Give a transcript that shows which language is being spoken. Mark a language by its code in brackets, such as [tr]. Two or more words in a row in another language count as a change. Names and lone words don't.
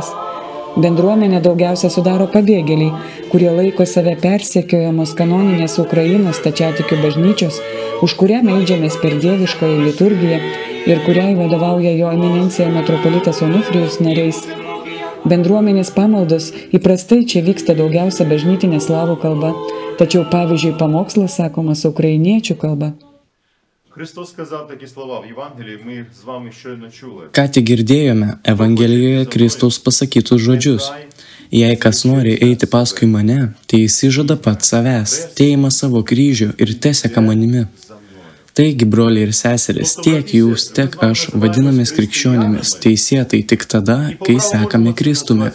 [lt] Bendruomenė daugiausia sudaro pabėgėliai, kurie laiko save persekiojamos kanoninės Ukrainos stačiatikių bažnyčios, už kurią meldžiamės per dieviškąją liturgiją ir kuriai vadovauja jo eminencija metropolitas Onufrijus nariais. Bendruomenės pamaldos įprastai čia vyksta daugiausia bažnytinė slavų kalba, tačiau pavyzdžiui pamokslas sakomas ukrainiečių kalba. [uk] Христос сказав такі слова в Євангелії, ми з вами щойно чули. [lt] Ką tik girdėjome Evangelijoje Kristaus pasakytus žodžius. Jei kas nori eiti paskui mane, tai išsižada pats savęs, teima savo kryžių ir teseka manimi. Taigi, broliai ir seserys, tiek jūs, tiek aš vadinamės krikščionėmis teisėtai tik tada, kai sekame Kristumi.